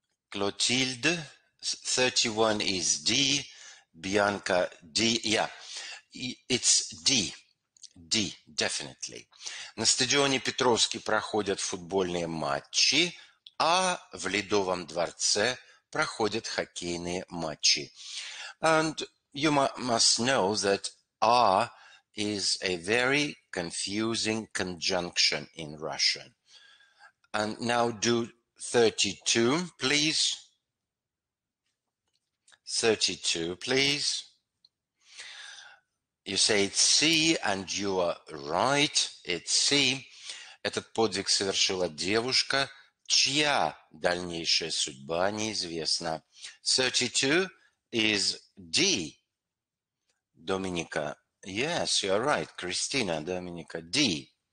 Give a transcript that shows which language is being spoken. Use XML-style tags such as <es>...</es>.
<en>Clotilde. 31 is D. Bianca, D. Yeah. it's D. D, definitely.</en> <ru>На стадионе Петровский проходят футбольные матчи, а в Ледовом дворце проходят хоккейные матчи.</ru> <en>And you must know that R is a very confusing conjunction in Russian. And now do 32, please. 32, please. You say it's C, and you are right. It's C.</en> <ru>Этот подвиг совершила девушка, чья дальнейшая судьба неизвестна.</ru> <en>32 is D. Dominica. Yes, you're right. Christina, Dominica. D.</en>